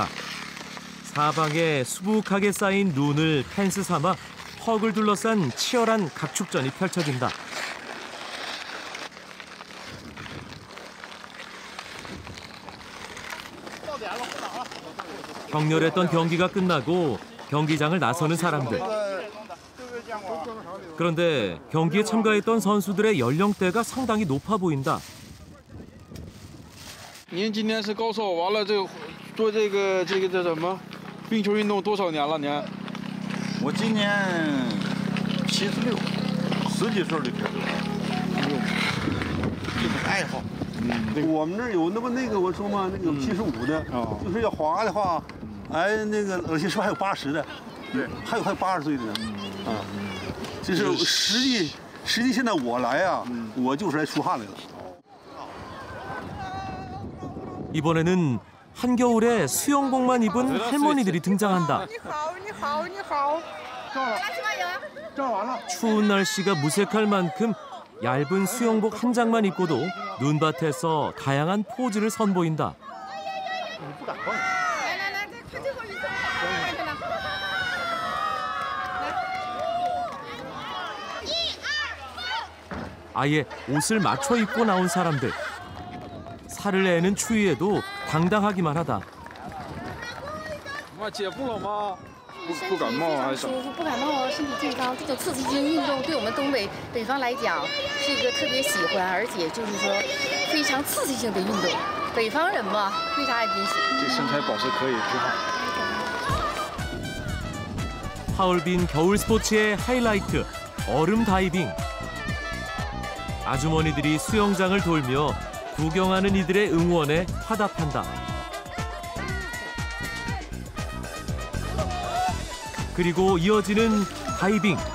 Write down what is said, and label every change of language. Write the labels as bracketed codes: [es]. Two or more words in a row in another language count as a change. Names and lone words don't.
[ko] 사방에 수북하게 쌓인 눈을 펜스 삼아 헉을 둘러싼 치열한 각축전이 펼쳐진다. 격렬했던 경기가 끝나고 경기장을 나서는 사람들. 그런데 경기에 참가했던 선수들의 연령대가 상당히 높아 보인다. [zh] 您今年是高寿，完了做这个叫什么冰球运动多少年了？您？我今年76，10几岁就开始了。这个爱好。我们那儿有那个我说嘛，那个75的，就是要滑的话，哎，那个而且是不是还有80的？对，还有80岁的呢。啊，就是实际现在我来啊，我就是来出汗来了。 [ko] 이번에는 한겨울에 수영복만 입은 할머니들이 등장한다. 추운 날씨가 무색할 만큼 얇은 수영복 한 장만 입고도 눈밭에서 다양한 포즈를 선보인다. 아예 옷을 맞춰 입고 나온 사람들. 살을 내는 추위에도 당당하기만 하다. [zh] 姐不冷吗？不感冒还是？舒服，不感冒，身体健康。这种刺激性运动对我们东北方来讲是一个特别喜欢，而且就是说非常刺激性的运动。北方人嘛，为啥也挺喜欢？这身材保持可以，挺好。 [ko] 하얼빈 겨울 스포츠의 하이라이트, 얼음 다이빙. 아주머니들이 수영장을 돌며 구경하는 이들의 응원에 화답한다. 그리고 이어지는 다이빙.